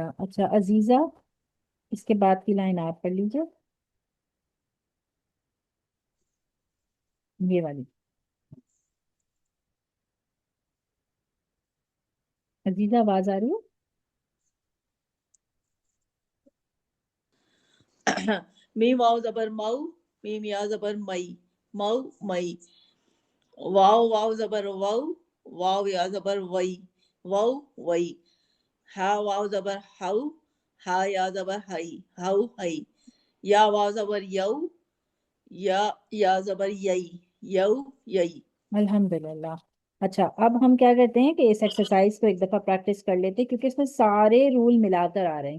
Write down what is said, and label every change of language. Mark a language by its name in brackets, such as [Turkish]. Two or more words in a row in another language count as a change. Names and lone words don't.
[Urdu] اچھا عزیزہ اس کے بعد کی لائن آپ پڑھ لیجیے، یہ والی. عزیزہ آواز آ رہی ہے؟ میم واو زبر مو، میم یا زبر مئی، مو مئی. واو واو زبر وو، واو یا زبر وئی، وو وئی. ہا واو زبر ہو، ہا یا زبر ہئی، ہو ہئی. یا واو زبر یو، یا زبر یئی، یو یئی. الحمدللہ. اچھا اب ہم کیا کرتے ہیں کہ اس ایکسرسائز کو ایک دفعہ پریکٹس کر لیتے ہیں کیونکہ اس میں سارے رول ملا کر آ رہے ہیں.